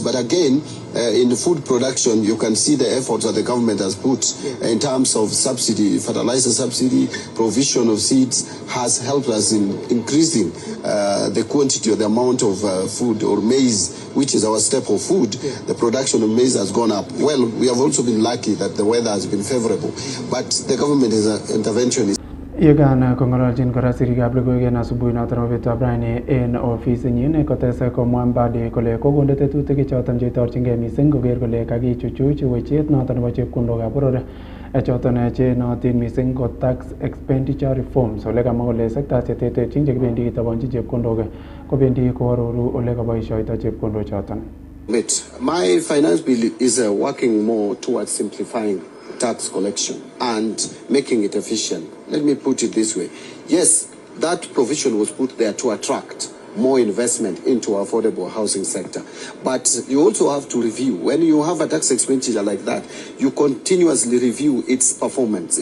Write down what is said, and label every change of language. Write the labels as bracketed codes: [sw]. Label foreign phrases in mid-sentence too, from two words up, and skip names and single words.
[en] But again, in the food production, you can see the efforts that the government has put in terms of subsidy, fertilizer subsidy, provision of seeds has helped us in increasing the quantity or the amount of food or maize, which is our staple food. The production of maize has gone up. Well, we have also been lucky that the weather has been favorable, but the government's intervention is [kln] Yegan kong'ololjin kora sirikab logoiwek en asubuhi noton nebo betutab raini en ofisinyin kotes komwa Mbadi kole kokonde tetutik choton cheitorchingei mising koker kole kakichuchuch wechet noton nebo chepkondokab boror choton che nootin mising ko [en] tax expenditure reforms. [kln] Ole kamwa kole sekta cheterterchin chekibendi kitabonji chepkondok kobendi koaroru ole kaboisioito chepkondok choton. [en] My finance bill is working more towards simplifying tax collection and making it efficient. Let me put it this way. Yes, that provision was put there to attract, more investment into affordable housing sector. But you also have to review. When you have a tax expenditure like that, you continuously review its performance.